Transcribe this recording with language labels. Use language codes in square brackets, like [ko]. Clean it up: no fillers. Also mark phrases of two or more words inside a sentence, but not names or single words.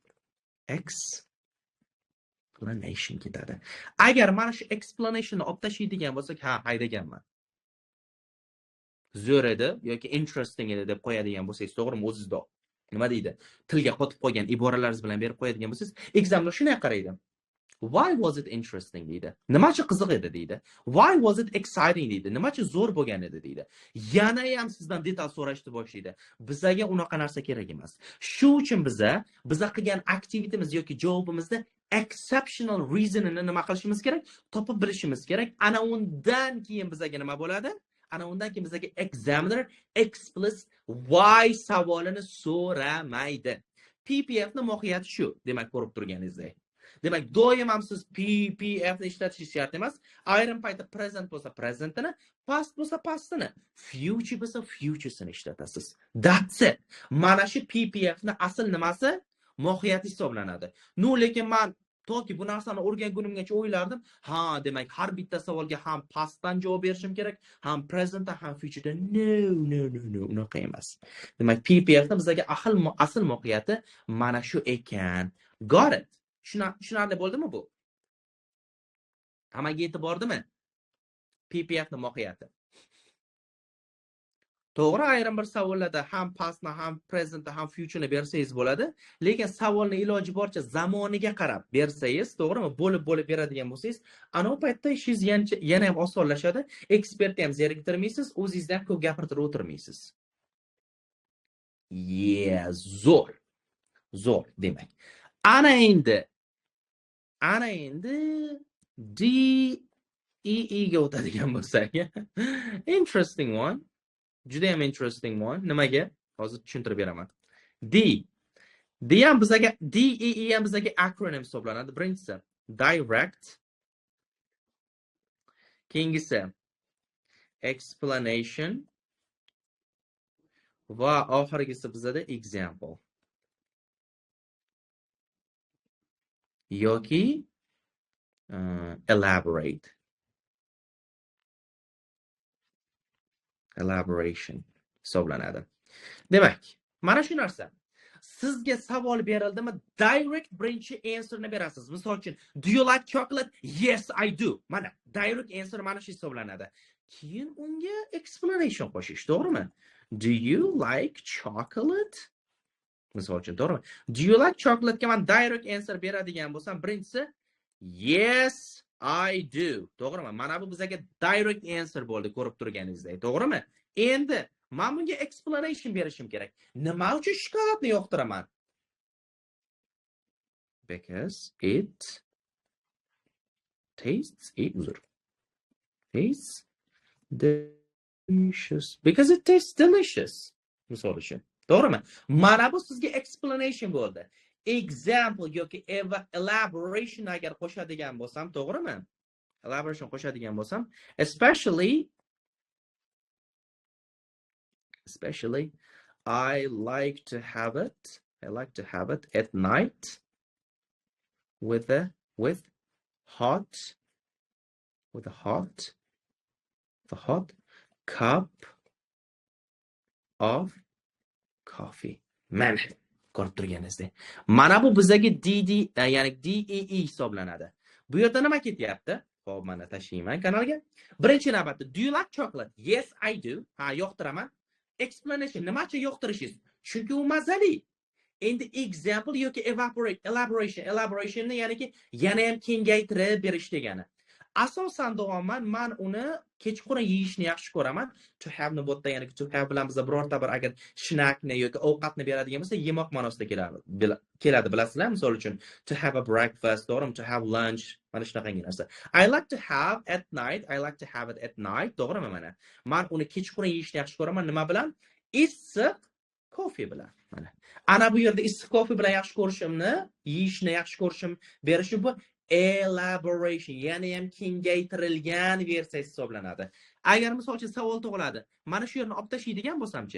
[uz] Explanation ketadi. Agar mana shu explanationni olib tashlaydigan bo'lsak, ha, haydaganman. Zo'r edi yoki interesting edi deb qo'yadigan bo'lsangiz, to'g'rimi? O'zingizda nima deydi? Tilga qotib qolgan iboralaringiz bilan berib qo'yadigan bo'lsangiz, ekzamlar shunday qaraydi. [en] Why was it interesting deydi. [uz] Nimacha qiziq edi deydi. [en] Why was it exciting deydi. [uz] Nimacha zo'r bo'lgan edi deydi. Yana ham sizdan detal so'rashni boshlaydi. Bizga unaqa narsa kerak emas. Shu uchun biza qilgan aktivitimiz yoki javobimizda [en] exceptional reasonini [uz] nima qilishimiz kerak? Topib bilishimiz kerak. Ana undan keyin bizga nima bo'ladi? Ana undan keyin bizga [en] examiner explicit why [uz] savolini so'ramaydi. PPF ni mohiyati shu, demak ko'rib turganingizdek. Demak, doim ham siz PPF ni ishlatishingiz shart emas. Ayrim paytda present bo'lsa presentini, past bo'lsa pastini, future bo'lsa futuresini ishlatasiz. [en] That's it. [uz] Mana shu PPF ni asl nimasi? Mohiyati hisoblanadi. No, lekin men toki bu narsani o'rgangunimgacha o'ylardim, ha, demak har bitta savolga ham pastdan javob berishim kerak, ham presentda, ham futureda. No, unaqa emas. Demak, PPF ni bizga asl mohiyati mana shu ekan. [en] Got it? [uz] Tushunarli bo'ldimi bu? Hammaga yetib bordimi? PPF ni mohiyati. To'g'ri, ayrim bir savollarda ham pastni, ham presentni, ham futureni bersangiz bo'ladi, lekin savolni iloji boricha zamoniga qarab bersangiz, to'g'rimi? Bo'lib beradigan bo'lsangiz, ana u paytda ishingiz yana ham osonlashadi. Ekspertni ham zeriktirmaysiz, o'zingizdan ko'p gapirtirib o'tirmaysiz. Zo'r, demak. Ana endi DEE ga o'tadigan bo'lsak, [en] interesting one. [uz] Juda ham [en] interesting one. [uz] Nimaga? Hozir tushuntirib beraman. DEE ham bizga acronym hisoblanadi. Birinchisi direct, keyingisi explanation va oxirgisi bizda example yoki elaboration hisoblanadi. Demak, mana shu narsa. Sizga savol berildimi, direct birinchi answerni berasiz. Misol uchun, [en] do you like chocolate? Yes, I do. [uz] Mana direct answer mana shu hisoblanadi. Keyin unga explanation qo'shish, to'g'rimi? [en] Do you like chocolate? [uz] Misol uchun, to'g'rimi? [en] Do you like chocolate [uz] ga men [en] direct answer [uz] beradigan bo'lsam, birinchisi [en] yes, I do. [uz] To'g'rimi? Mana bu bizga [en] direct answer [uz] bo'ldi, ko'rib turganingizdek, to'g'rimi? Endi men bunga explanation berishim kerak. Nima uchun shokoladni yoqtiraman? [en] Because it tastes delicious. Because it tastes delicious. [uz] Misol uchun. To'g'rimi? Mana bu sizga explanation bo'ldi. Example yoki elaboration agar qo'shadigan bo'lsam, to'g'rimi? Elaboration qo'shadigan bo'lsam, [en] especially I like to have it at night with a hot cup of coffee. [uz] Man, Ko'rib turganingizdek. Mana bu bizdagi ya'ni DEE hisoblanadi. Bu yerda nima ketyapti? Xo'p, mana tashlayman kanalga. Birinchi navbatda, [en] do you like chocolate? Yes, I do. [uz] Ha, yoqtiraman. Explanation, nima uchun yoqtirishingiz? Chunki u mazali. Endi example yoki elaboration ya'niki yana ham kengaytirib berish degani. Asosan davoman men uni kechqurun yeyishni yaxshi ko'raman. [en] To have [uz] ni botda ya'ni [en] to have [uz] bilan biz birorta bir agar snackni yoki ovqatni beradigan bo'lsa, yemoq ma'nosida keladi bilasizlar? Misol uchun [en] to have a breakfast, to'g'rimi? To have lunch, [uz] mana shunaqangi narsa. [en] I like to have at night. I like to have it at night, [uz] to'g'rimi mana? Men uni kechqurun yeyishni yaxshi ko'raman. Nima bilan? Issiq kofe bilan. Mana. Ana bu yerda issiq kofe bilan yaxshi ko'rishimni, yeyishni yaxshi ko'rishim berishi bu elaboration, ya'ni ham kengaytirilgan versiya hisoblanadi. Agar misol uchun savol tug'iladi, mana shu yerni olib tashlaydigan bo'lsamchi?